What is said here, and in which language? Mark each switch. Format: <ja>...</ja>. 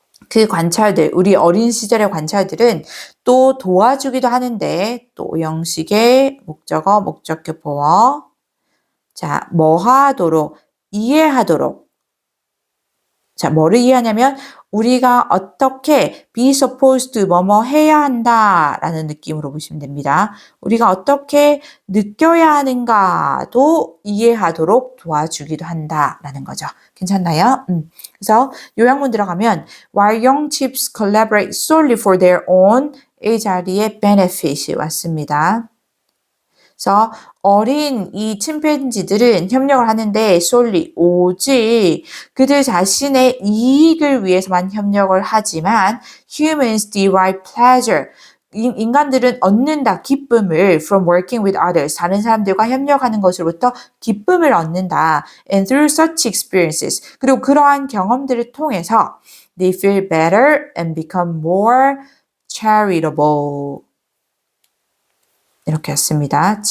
<ko>그 관찰들, 우리 어린 시절의 관찰들은 또 도와주기도 하는데 또 오형식의 목적어, 목적격 보어 자, 뭐 하도록, 이해하도록 자, 뭐를 이해하냐면 우리가 어떻게</ko> <en>be supposed to</en> <ko>뭐뭐 해야 한다 라는 느낌으로 보시면 됩니다. 우리가 어떻게 느껴야 하는가도 이해하도록 도와주기도 한다 라는 거죠. 괜찮나요? 그래서 요약문 들어가면</ko> <en>while young chimps collaborate solely for their own</en> <ko>이 자리에 benefit이 왔습니다. 그래서 어린 이 침팬지들은 협력을 하는데 solely 오직 그들 자신의 이익을 위해서만 협력을 하지만</ko> <en>humans derive pleasure</en> <ko>인간들은 얻는다 기쁨을</ko> <en>from working with others</en> <ko>다른 사람들과 협력하는 것으로부터 기쁨을 얻는다</ko> <en>and through such experiences</en> <ko>그리고 그러한 경험들을 통해서</ko> <en>they feel better and become more charitable</en> <ko>이렇게 했습니다.</ko>